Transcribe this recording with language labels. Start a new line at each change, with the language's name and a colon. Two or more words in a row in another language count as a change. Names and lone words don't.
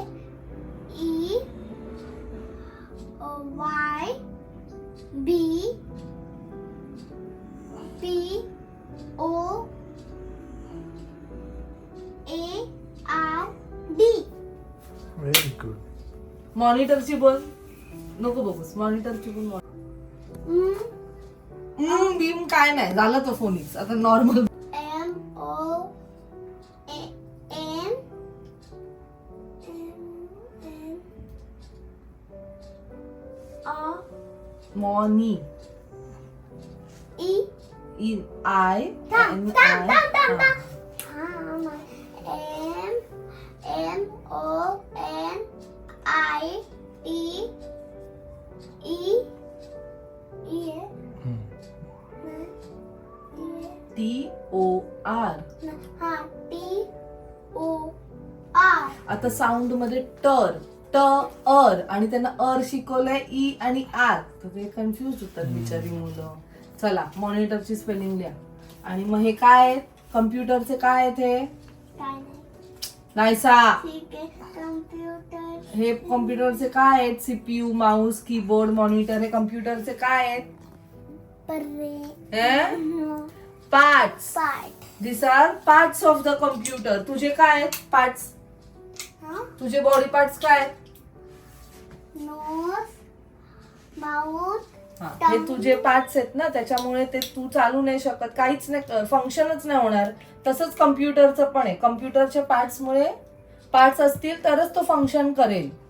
English: Y B P O A R D. very good.
Marathi: मॉनिटरची बोल. नको बघूस. मॉनिटरची बोल. बीम काय नाही झालं तो फोनिक्स. आता नॉर्मल.
English: M O N
Marathi: मॉनी.
English: E I M O N I T E T O R. T O R.
Marathi: आता साऊंड मध्ये ट अर आणि त्यांना अर शिकवलंय ई आणि आर, तर ते कन्फ्युज होतात बिचारी मुलं. चला मॉनिटरची स्पेलिंग लिहा. आणि मग हे काय आहेत? कम्प्युटरचे काय आहेत हे? काय नाहीसा. ठीक आहे. कम्प्युटर हे कॉम्प्युटरचे काय आहेत?
English: CPU, mouse, keyboard, monitor.
Marathi: हे कम्प्युटरचे काय आहेत? पार्ट्स. पार्ट.
English: this are parts of the computer.
Marathi: तुझे काय आहेत पार्ट्स? तुझे
English: body parts
Marathi: काय आहेत?
English: nose, mouth,
Marathi: हे तुझे पार्ट्स आहेत ना, त्याच्यामुळे ते तू चालू नाही शकत, काहीच नाही, फंक्शनच नाही होणार. तसंच कम्प्युटरचं पण आहे. कम्प्युटरच्या पार्ट्समुळे पार्ट्स असतील तरच तो फंक्शन करेल.